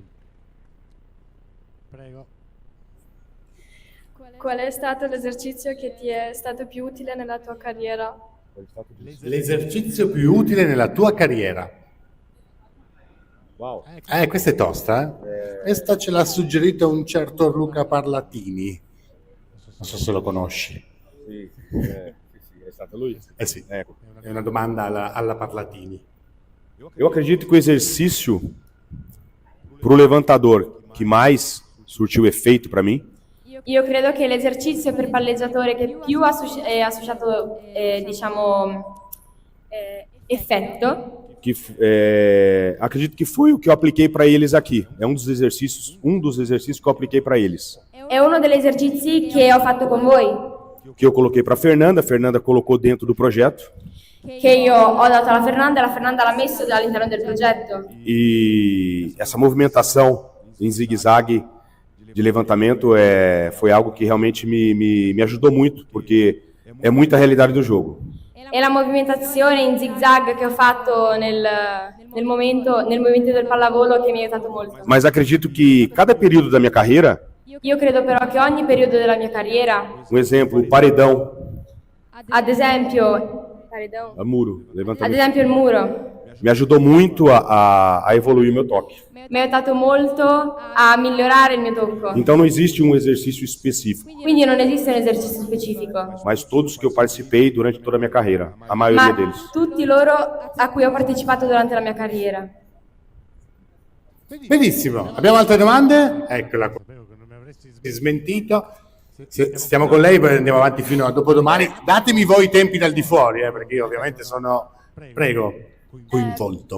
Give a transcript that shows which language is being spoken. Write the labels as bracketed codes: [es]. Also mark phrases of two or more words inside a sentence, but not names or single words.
[it] Prego. Qual è stato l'esercizio che ti è stato più utile nella tua carriera? L'esercizio più utile nella tua carriera. Wow. Questa è tosta, eh? Questa ce l'ha suggerito un certo Luca Parlatini. Non so se lo conosci. Sì, è stato lui? Eh sì, Ecco. è una domanda alla Parlatini. [pt] Eu acredito que o exercício para o levantador que mais surtiu efeito para mim [it] Io credo che l'esercizio per palleggiatore che più ha associato, effetto, [pt] acredito que foi o que eu apliquei para eles aqui. É um dos exercícios que eu apliquei para eles. [it] è uno degli esercizi che ho fatto con voi, [pt] Que eu coloquei para a Fernanda colocou dentro do projeto. [it] che io ho dato alla Fernanda e la Fernanda l'ha messo all'interno del progetto. [pt] E essa movimentação em zigue-zague de levantamento foi algo que realmente me ajudou muito, porque é muita realidade do jogo. [it] E la movimentazione in zig-zag che ho fatto nel momento del pallavolo che mi ha aiutato molto. [pt] Mas acredito que cada período da minha carreira, [it] Io credo però che ogni periodo della mia carriera, [pt] um exemplo, o paredão, [it] ad esempio muro, Ad [pt] levantamento, [it] esempio il muro. [pt] me ajudou muito a evoluir o meu toque. [it] Mi ha aiutato molto a migliorare il mio tocco. [pt] Então não existe um exercício específico, [it] Quindi non esiste un esercizio specifico, [pt] mas todos que eu participei durante toda a minha carreira, a maioria [it] ma [pt] deles. [it] tutti loro a cui ho partecipato durante la mia carriera. Benissimo, abbiamo altre domande? Eccola qua. Sapevo che non mi avresti Smentito. Stiamo con lei, poi andiamo avanti fino a dopodomani. Datemi voi i tempi dal di fuori, perché io ovviamente sono, prego, coinvolto.